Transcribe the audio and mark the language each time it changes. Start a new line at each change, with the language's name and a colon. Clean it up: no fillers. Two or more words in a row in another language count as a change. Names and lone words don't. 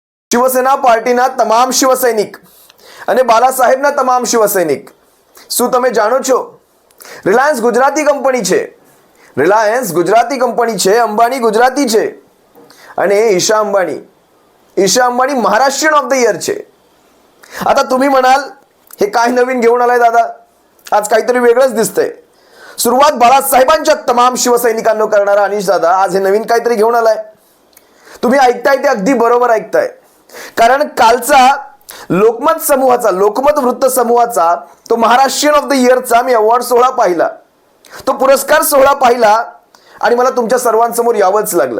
Gujarati: शिवसेना पार्टीना તમામ શિવસૈનિક અને બાલાસાહેબના તમામ શિવસૈનિક, શું તમે જાણો છો રિલાયન્સ ગુજરાતી કંપની છે? રિલાયન્સ ગુજરાતી કંપની છે, અંબાણી ગુજરાતી છે અને ईशा अंबानी महाराष्ट्रीयन ऑफ द इयर छे।
Marathi: आता तुम्ही म्हणाल हे काय नवीन घेऊन आलाय दादा, आज काहीतरी वेगळंच दिसतंय। सुरुवात बाळासाहेबांच्या तमाम शिवसैनिकांनो करणारा अनिश दादा आज हे नवीन काहीतरी घेऊन आलाय। तुम्ही ऐकताय ते अगदी बरोबर ऐकताय, कारण कालचा लोकमत वृत्त समूहाचा तो महाराष्ट्रीयन ऑफ द इयरचा मी अवॉर्ड सोहळा पाहिला, तो पुरस्कार सोहळा पाहिला आणि मला तुमच्या सर्वांसमोर यावंच लागलं।